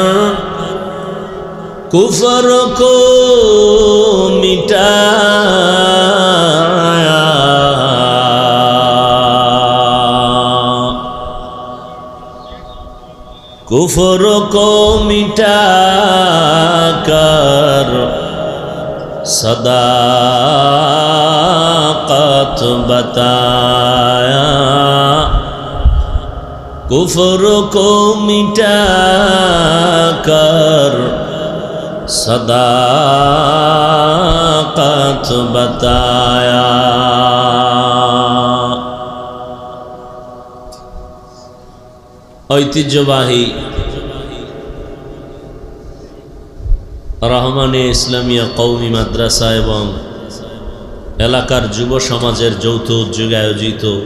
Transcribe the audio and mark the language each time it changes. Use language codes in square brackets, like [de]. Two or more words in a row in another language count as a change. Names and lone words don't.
[ur] کفر کو مٹایا کفر کو مٹا کر صداقت بتایا کفر کو مٹا کر صداقت بتایا [bn] ঐতিহ্যবাহী রহমানিয়া ইসলামিয়া কওমি মাদ্রাসা এবং এলাকার যুব সমাজের যৌথ উদ্যোগে আয়োজিত